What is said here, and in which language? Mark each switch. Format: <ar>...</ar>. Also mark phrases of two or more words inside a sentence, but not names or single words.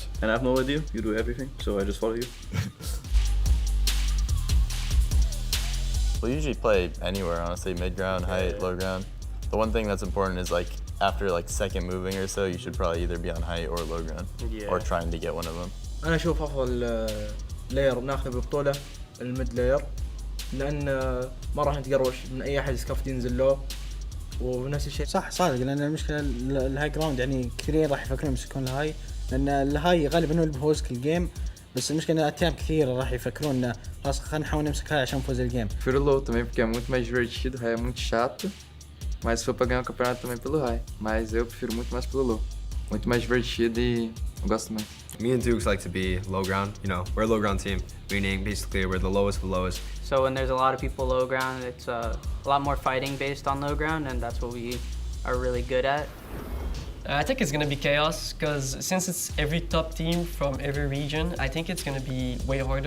<en>And I have no idea. You do everything, so I just follow you. We'll usually play anywhere, honestly, mid ground, height, low ground. The one thing that's important is like after like second moving or so, you should probably either be on height or low ground, or trying to get one of them.</en> <ar>انا اشوف افضل لاير ناخذه بالبطوله</ar> <en>mid layer</en> <ar>لان ما راح نتقروش من اي احد سكافت ينزل له ونفس الشيء صح صادق لان المشكله</ar> <en>high ground</en> <ar>يعني كثيرين راح يفكرون يمسكون الهاي لان الهاي غالبا هو اللي بيفوزك الجيم بس المشكله ان اتيام كثير راح يفكرون انه خلاص خلينا نحاول نمسك هاي عشان نفوز الجيم.</ar> <pt>Prefiro low também porque é muito mais divertido, high é muito chato, mas se for pra ganhar o campeonato também pelo high, mas eu prefiro muito mais pelo low, muito mais divertido e eu gosto mais.</pt> <en>Me and Dukes like to be low ground. You know, we're a low ground team, meaning basically we're the lowest of the lowest. So when there's a lot of people low ground, it's a lot more fighting based on low ground, and that's what we are really good at. I think it's gonna be chaos because since it's every top team from every region, I think it's gonna be way harder.</en>